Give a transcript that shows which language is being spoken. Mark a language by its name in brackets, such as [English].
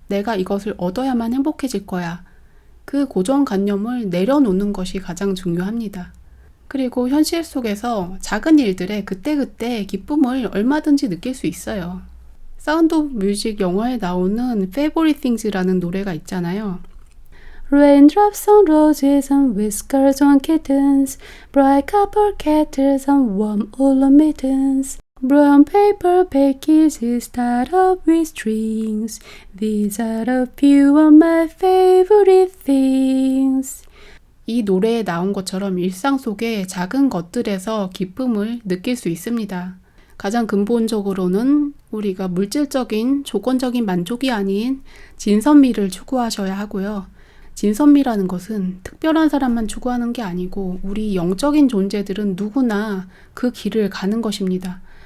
[Korean] 내가 이것을 얻어야만 행복해질 거야. 그 고정관념을 내려놓는 것이 가장 중요합니다. 그리고 현실 속에서 작은 일들에 그때그때 기쁨을 얼마든지 느낄 수 있어요. 사운드 오브 뮤직 영화에 나오는 Favorite Things라는 노래가 있잖아요. [English] Raindrops on roses and whiskers on kittens, bright copper kettles and warm woolen mittens, brown paper packages tied up with strings, these are a few of my favorite things. [Korean] 이 노래에 나온 것처럼 일상 속의 작은 것들에서 기쁨을 느낄 수 있습니다. 가장 근본적으로는 우리가 물질적인 조건적인 만족이 아닌 진선미를 추구하셔야 하고요. 진선미라는 것은 특별한 사람만 추구하는 게 아니고 우리 영적인 존재들은 누구나 그 길을 가는 것입니다.